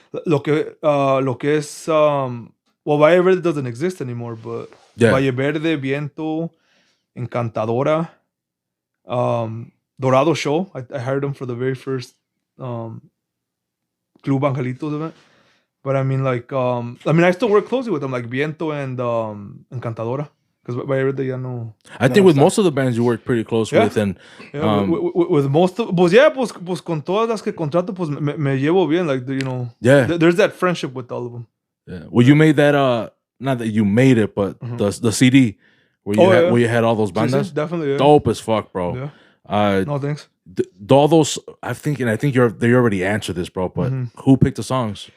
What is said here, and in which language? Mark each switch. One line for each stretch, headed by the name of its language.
English: Yeah.
Spanish: Lo que es
English: well, Valle Verde doesn't exist anymore, but Valle Verde, Viento, Encantadora, Dorado Show. I hired them for the very first Club Angelitos event. But I mean, like, I still work closely with them, like Viento and Encantadora. Because Valle Verde
Spanish: ya no.
English: I think with most of the bands you work pretty close with, and with most of,
Spanish: pues con todas las que contrato, pues me llevo bien,
English: like, you know. Yeah. There's that friendship with all of them. Yeah. Well, you made that. Not that you made it, but the CD where you had all those bandas. Definitely. Yeah. Dope as fuck, bro. Yeah. No thanks. All those, I think they already answered this, bro. But who picked the songs?